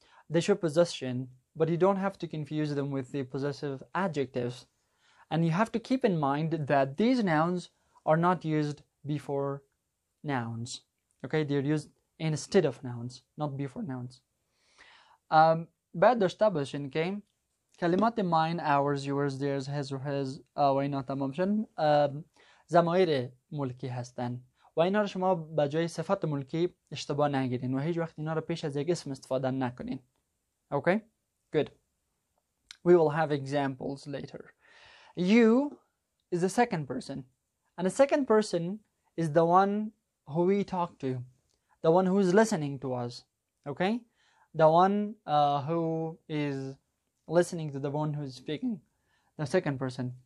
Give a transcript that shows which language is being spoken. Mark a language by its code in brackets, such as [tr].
[en] They show possession, but you don't have to confuse them with the possessive adjectives. And you have to keep in mind that these nouns are not used before nouns. Okay, they're used instead of nouns, not before nouns. [fa] بعد [en] establishing came [fa] كلمات [en] mine, ours, yours, theirs, his or his [fa] و اینا تمام شدن ضمایر ملکی هستن و اینا رو شما به جای صفت ملکی اشتباه نگیرین و هیچ وقت اینا رو پیش از یک اسم استفاده نکنین. [en] Okay, good. We will have examples later. You is the second person, and the second person is the one who we talk to, the one who is listening to us. Okay, the one who is listening to the one who is speaking. The second person.